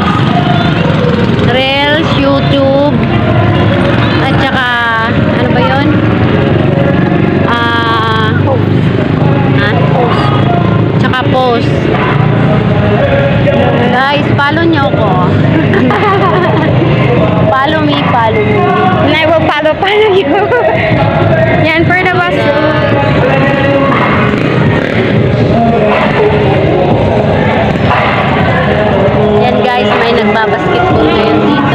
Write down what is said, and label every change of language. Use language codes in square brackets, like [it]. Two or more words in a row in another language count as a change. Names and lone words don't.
[tl] Reels, YouTube. At saka, ano ba yun? Tsaka post. Guys, follow nyo ako. [en] Follow me, follow me. I will follow you. Yan, for the boss. [tl] Yan guys, may nagbabasketball ngayon dito.